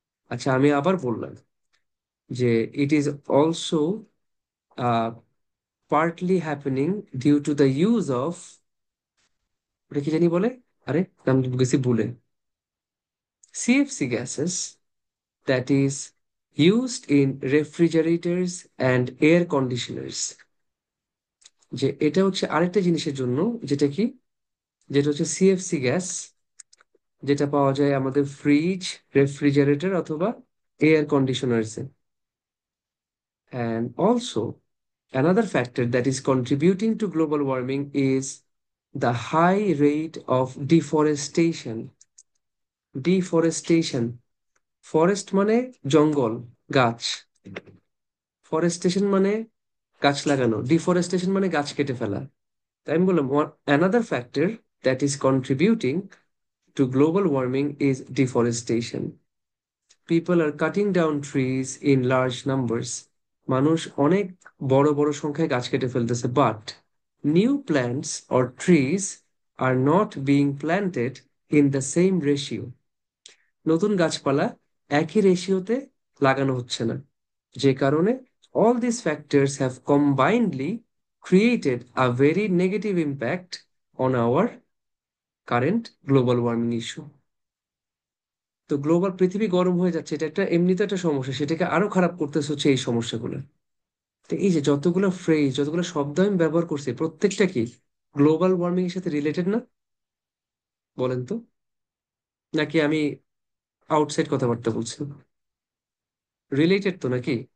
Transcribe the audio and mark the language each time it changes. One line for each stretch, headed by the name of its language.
Bangla: আচ্ছা, আমি আবার বললাম যে
English: it is also partly happening due to the use of,
Bangla: ওটা কি জানি বলে, আরে নাম গেছি ভুলে,
English: CFC gases, that is used in refrigerators and air conditioners।
Bangla: যে এটা হচ্ছে আরেকটা জিনিসের জন্য, যেটা কি, যেটা হচ্ছে CFC গ্যাস, যেটা পাওয়া যায় আমাদের ফ্রিজ, রেফ্রিজারেটর অথবা air কন্ডিশনার্সে।
English: And also another factor that is contributing to global warming is the high rate of deforestation।
Bangla: Deforestation, forest মানে জঙ্গল, গাছ, ফরেস্টেশন মানে গাছ লাগানো, ডিফরেস্টেশন মানে গাছ কেটে ফেলা। তাই আমি বললাম
English: Another factor that is contributing to global warming is deforestation. People are cutting down trees in large numbers.
Bangla: মানুষ অনেক বড় বড় সংখ্যায় গাছ কেটে ফেলতেছে,
English: But new plants or trees are not being planted in the same ratio.
Bangla: নতুন গাছপালা একই রেশিওতে লাগানো হচ্ছে না, যে কারণে
English: all these factors have combinedly created a very negative impact on our current global warming issue।
Bangla: তো গ্লোবাল পৃথিবী গরম হয়ে যাচ্ছে, এটা একটা এমনিতে একটা সমস্যা, সেটাকে আরো খারাপ করতেছে হচ্ছে এই সমস্যাগুলো। তো এই যে যতগুলো ফ্রেজ, যতগুলো শব্দ আমি ব্যবহার করছি, প্রত্যেকটা কি গ্লোবাল ওয়ার্মিং এর সাথে রিলেটেড না? বলেন তো, নাকি আমি আউটসাইড কথাবার্তা বলছি? রিলেটেড তো নাকি?